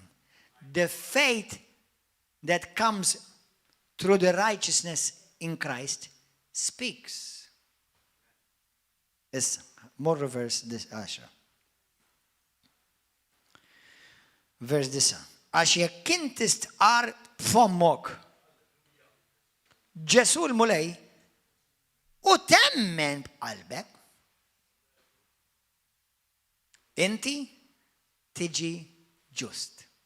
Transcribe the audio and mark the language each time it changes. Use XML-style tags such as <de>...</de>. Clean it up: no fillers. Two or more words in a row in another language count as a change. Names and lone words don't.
<en>The faith that comes through the righteousness in Christ speaks. Yes, more reverse this Asha. Verse 9.</en> <mt>Għax jekk inti stqar b'fommok Ġesu l-mulej u temmen b'qalbek, inti tiġi ġust.</mt>